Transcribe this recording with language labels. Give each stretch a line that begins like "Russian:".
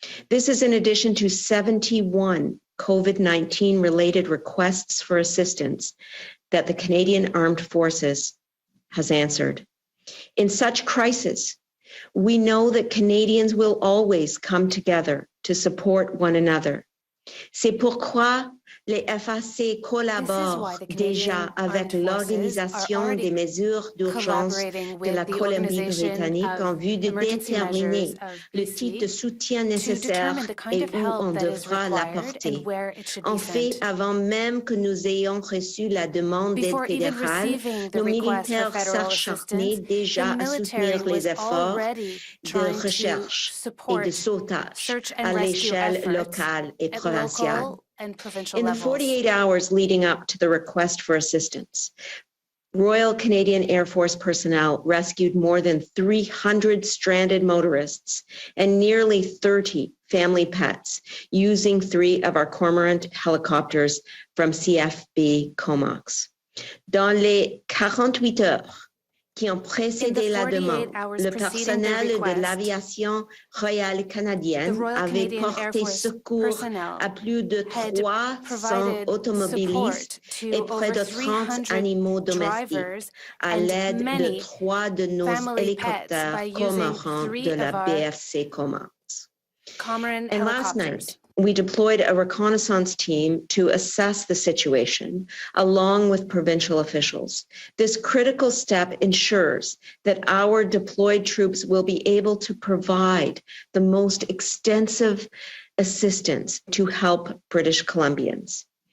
English: This is in addition to 71 COVID-19 related requests for assistance that the Canadian Armed Forces has answered. In such crisis, we know that Canadians will always come together to support one another.
French: C'est pourquoi les FAC collaborent déjà avec l'Organisation des mesures d'urgence de la Colombie-Britannique en vue de déterminer le type de soutien nécessaire et où on devra l'apporter. En fait, avant même que nous ayons reçu la demande d'aide fédérale, nos militaires s'acharnaient déjà à soutenir les efforts de recherche et de sauvetage à l'échelle locale et provinciale.
English: In the 48 hours leading up to the request for assistance, Royal Canadian Air Force personnel rescued more than 300 stranded motorists and nearly 30 family pets using 3 of our Cormorant helicopters from CFB Comox.
French: Dans les 48 heures qui ont précédé la demande, le personnel de l'aviation royale canadienne avait porté secours à plus de 300 automobilistes et près de 30 animaux domestiques à l'aide de 3 de nos hélicoptères Cormorant de la BFC Comox.
English: And last night, we deployed a reconnaissance team to assess the situation along with provincial officials. This critical step ensures that our deployed troops will be able to provide the most extensive assistance to help British Columbians.